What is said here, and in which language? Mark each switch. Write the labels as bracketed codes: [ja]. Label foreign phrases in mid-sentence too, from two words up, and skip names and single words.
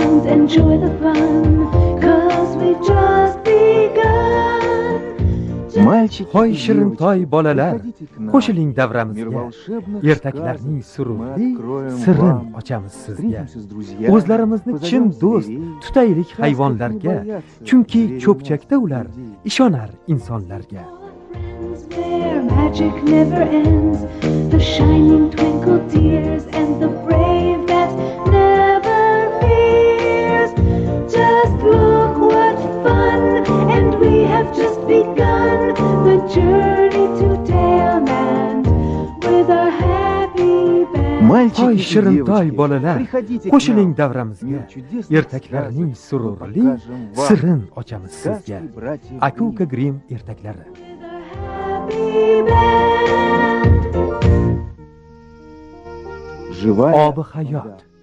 [en] enjoy the fun, 'cause we just begun. [uz] Hoy shirintoy bolalar, qo'shiling davramizga. Ertaklarning sururli sirrin ochamiz sizga. O'zlarimizni chin do'st tutaylik hayvonlarga, chunki cho'pchakda ular ishonar insonlarga. [en] Their magic never ends, the shining twinkle tears and the brave that never fears. Just look what fun, and we have just begun the journey to Tailland with our happy band. [uz] Hoy shirintoy bolalar, qo'shiling davramizga. Ertaklarning sururli sirrin ochamiz sizga. Aka-uka Grimm ertaklari. Obi hayot.